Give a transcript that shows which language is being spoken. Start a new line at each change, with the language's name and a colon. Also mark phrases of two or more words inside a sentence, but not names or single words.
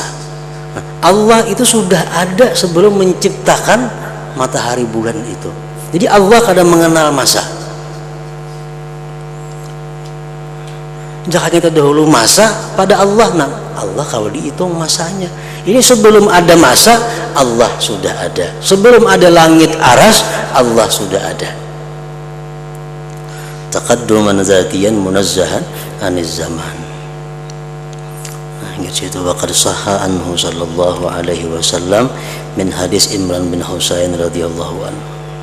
Indonesian: Nah, Allah itu sudah ada sebelum menciptakan matahari, bulan itu. Jadi Allah kadang mengenal masa. Jangan kita dahulu masa pada Allah. Nah, Allah kalau dihitung masanya, ini sebelum ada masa Allah sudah ada. Sebelum ada langit aras Allah sudah ada.
Arabic: تقدما ذاتيا منزها عن الزمان.
Indonesian: Nah, gitu.
Arabic: وقد صح عنه صلى الله عليه وسلم من حديث عمران بن حصين رضي الله عنه.